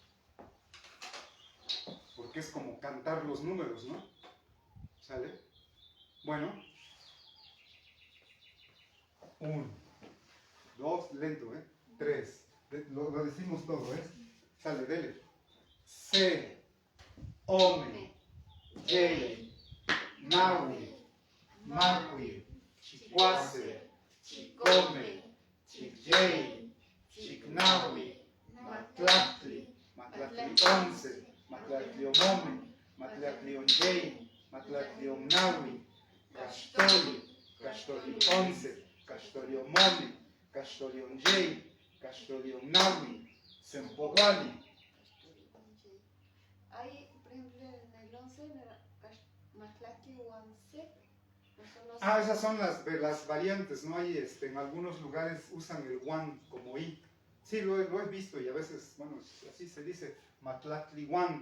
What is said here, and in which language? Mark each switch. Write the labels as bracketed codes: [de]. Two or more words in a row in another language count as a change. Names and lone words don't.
[es] Porque es como cantar los números, ¿no? ¿Sale? Bueno. 1, 2, lento, 3. Lo decimos todo, Sale, dele. [nah] Se, ome, yei, nawi, macui, chicuase, chicome, chicyei, chicnawi, matlactli, matlatlionce, matlatlionome, matlatlionjei, matlatlionnawi, Caxtoli, Caxtoli 11, Caxtoli Mome, Caxtoli Jay, Caxtoli Nawi, Sempowali. [es] Hay, por ejemplo, en el 11, [nah] Matlaki Uansep, [es] no son los... Ah, esas son las variantes, ¿no? Hay, en algunos lugares usan el wan como i. Sí, lo he visto y a veces, bueno, así se dice, [nah] Matlatli wan.